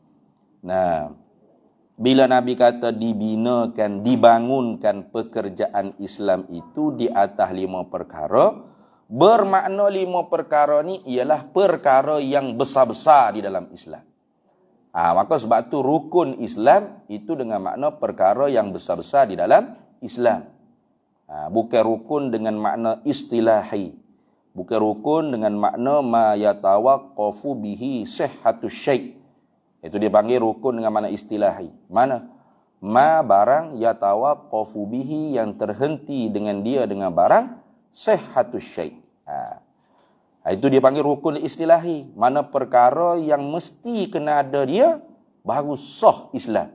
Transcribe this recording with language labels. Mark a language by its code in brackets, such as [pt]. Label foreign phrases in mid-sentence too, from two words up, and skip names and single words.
[ms] Bila Nabi kata dibinakan, dibangunkan pekerjaan Islam itu di atas 5 perkara, bermakna 5 perkara ni ialah perkara yang besar-besar di dalam Islam. Maka sebab tu rukun Islam itu dengan makna perkara yang besar-besar di dalam Islam. Bukan rukun dengan makna istilahi. Bukan rukun dengan makna [ar] ما يتوقف به صحة الشيء'. [ms] Itu dia panggil rukun dengan makna istilahi. Mana? Ma barang [ar] يتوقف به [ms] yang terhenti dengan dia dengan barang [ar] صحة الشيء'. [ms] Itu dia panggil rukun istilahi. Mana perkara yang mesti kena ada dia, baru sah Islam.